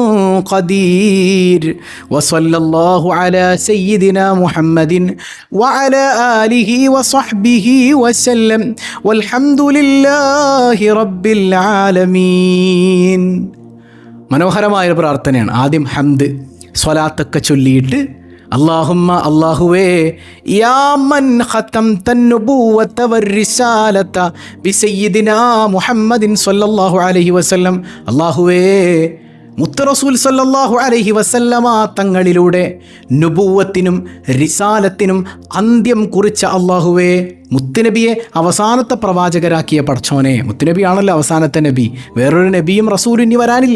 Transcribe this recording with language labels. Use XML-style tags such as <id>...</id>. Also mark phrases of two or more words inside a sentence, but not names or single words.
<ar>قدير وصلى الله على سيدنا محمد وعلى آله وصحبه وسلم والحمد لله رب العالمين.</ar> <ml>മനോഹരമായൊരു പ്രാർത്ഥനയാണ്. ആദ്യം ഹംദ് സ്വലാത്തൊക്കെ ചൊല്ലിയിട്ട് അല്ലാഹുമ്മ അല്ലാഹുവേ</ml> <ar>يا من ختمت النبوة والرسالة بسيدنا محمد صلى الله عليه وسلم,</ar> <ml>അല്ലാഹുവേ മുത്ത് റസൂൽ</ml> <ar>صلى الله عليه وسلم</ar> <ml>തങ്ങളിലൂടെ നുബുവത്തിനും റിസാലത്തിനും അന്ത്യം കുറിച്ച അല്ലാഹുവേ, മുത്തുനബിയെ അവസാനത്തെ പ്രവാചകരാക്കിയ പടച്ചോനെ, മുത്തുനബിയാണല്ലോ അവസാനത്തെ നബി, വേറൊരു നബിയും റസൂലും ഇനി വരാനില്ല.</ml>